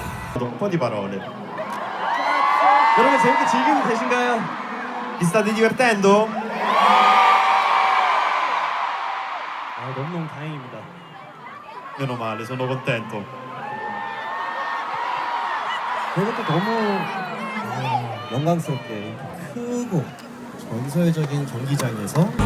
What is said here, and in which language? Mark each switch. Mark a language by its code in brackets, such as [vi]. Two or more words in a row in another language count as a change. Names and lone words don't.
[it] Un po' di parole. [ko] 여러분 재밌게 즐기고 계신가요? [it] Vi state divertendo? [ko] 너무너무 다행입니다. [it] Meno male, sono contento. [ko] 그리고 또 너무 영광스럽게 크고 전설적인 경기장에서